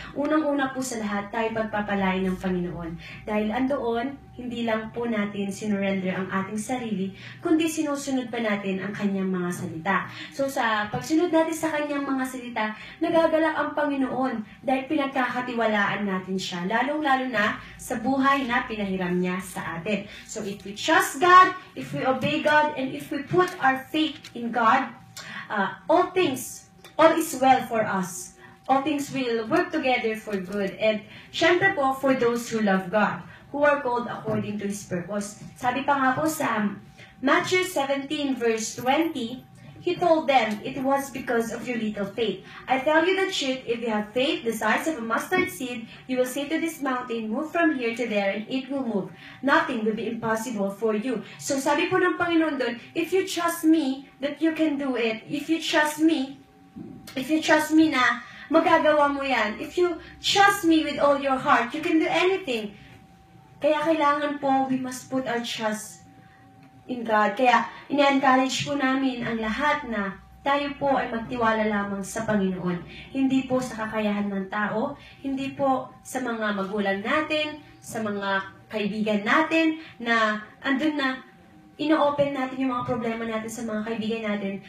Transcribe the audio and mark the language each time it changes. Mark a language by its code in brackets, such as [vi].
[tl] Unang-una po sa lahat, tayo pagpapalain ng Panginoon. Dahil andoon, hindi lang po natin sinurrender ang ating sarili, kundi sinusunod pa natin ang kanyang mga salita. So, sa pagsunod natin sa kanyang mga salita, nagagalak ang Panginoon dahil pinagkakatiwalaan natin siya, lalong-lalo na sa buhay na pinahiram niya sa atin. [en] So, if we trust God, if we obey God, and if we put our faith in God, all is well for us. All things will work together for good. And syempre po, for those who love God, who are called according to His purpose. Sabi pa nga po sa Matthew 17 verse 20, He told them, it was because of your little faith. I tell you the truth, if you have faith the size of a mustard seed, you will say to this mountain, move from here to there, and it will move. Nothing will be impossible for you. So sabi po ng Panginoon doon, if you trust me that you can do it, if you trust me na magagawa mo yan, if you trust me with all your heart, you can do anything. Kaya kailangan po, we must put our trust in God. [tl] Kaya, ina-encourage po namin ang lahat na tayo po ay magtiwala lamang sa Panginoon. Hindi po sa kakayahan ng tao, hindi po sa mga magulang natin, sa mga kaibigan natin, na andun na, ino-open natin yung mga problema natin sa mga kaibigan natin.